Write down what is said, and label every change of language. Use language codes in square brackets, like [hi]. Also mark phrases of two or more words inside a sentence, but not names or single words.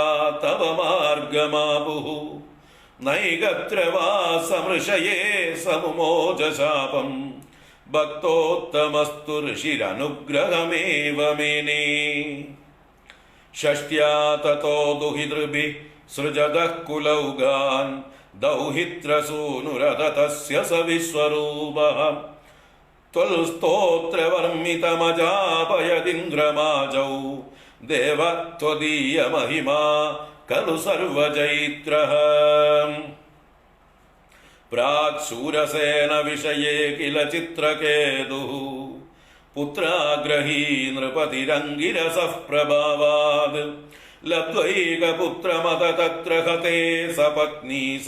[sa] തവ മാർഗമാപുഃ നൈഗത്ര വാ സമൃഷയേ സമുമോജശാപം ഭക്തോത്തമസ്തു ഋഷിരനുഗ്രഹമേവ മേനേ ഷഷ്ട്യാ തതോ ദുഹിതൃഭിഃ സൃജതഃ കുലൗഘാൻ ദൗഹിത്രസൂനുരതതസ്യ സ വിശ്വരൂപഃ ത്വൽസ്തോത്രവർമ്മിതമജാപയതിന്ദ്രമാജൗ ദേവ ത്വദീയ മഹിമാ खलु सर्वजैत्रः प्राक् शूरसेन विषये किल चित्रकेतुः पुत्राग्रही नृपतिरङ्गिरसः प्रभावाद् लब्ध्वैकपुत्रमत तत्र हते सपत्नी